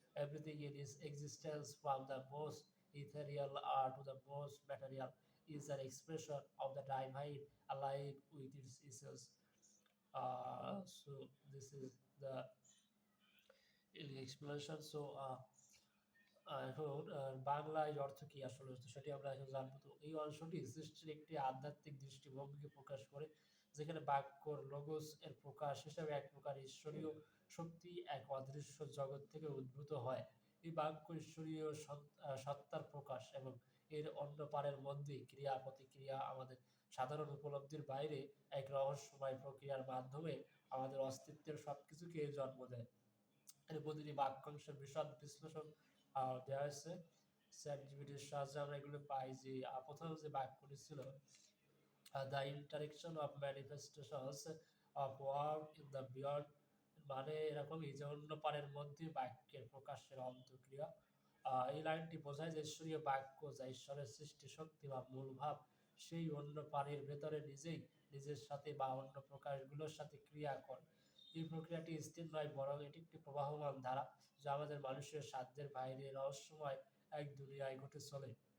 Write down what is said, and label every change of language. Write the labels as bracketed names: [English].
[English] Everything in its existence, from the most ethereal to the most material, is an expression of the divine alive with its essence. This is the explanation. [Bangla] এখন বাংলায় অর্থ কি আসলে তো সেটি আমরা এখন জানবো। তো এই অংশটি সৃষ্টির একটি আধ্যাত্মিক দৃষ্টিভঙ্গিকে প্রকাশ করে, যেখানে বাক্যর লোগোস এর প্রকাশ হিসাবে এক প্রকার ঈশ্বরীয় শক্তি এক অদৃশ্য জগৎ থেকে উদ্ভূত হয়। এই বাক্য ঈশ্বরীয় সত্তার প্রকাশ এবং এর অন্য পারের মধ্যে ক্রিয়া প্রতিক্রিয়া আমাদের সাধারণ উপলব্ধির বাইরে এক রহস্যময় প্রক্রিয়ার মাধ্যমে আমাদের অস্তিত্বের সবকিছুকে জন্ম দেয়। এর প্রতিটি বাক্যাংশের বিশদ বিশ্লেষণ দেওয়া হয়েছে চ্যাট জিপিটির সাহায্যে আমরা এগুলো পাই। যে প্রথম যে বাক্যটি ছিল, [English] the interaction of manifestations of work in the beyond [Bangla] মানে এরকমই যে অন্য পারের মধ্যে বাক্যের প্রকাশের অন্তঃক্রিয়া। এই লাইনটি বোঝায় যে ঈশ্বরীয় বাক্য যা ঈশ্বরের সৃষ্টি শক্তি বা মূল ভাব, সেই অন্য পারের ভেতরে নিজেই নিজের সাথে বা অন্য প্রকাশগুলোর সাথে ক্রিয়া করে। এই প্রক্রিয়াটি স্থির নয়, বরং এটি একটি প্রবাহমান ধারা যা আমাদের মানুষের সাধ্যের বাইরে রহস্যময় এক দুনিয়ায় ঘটে চলে।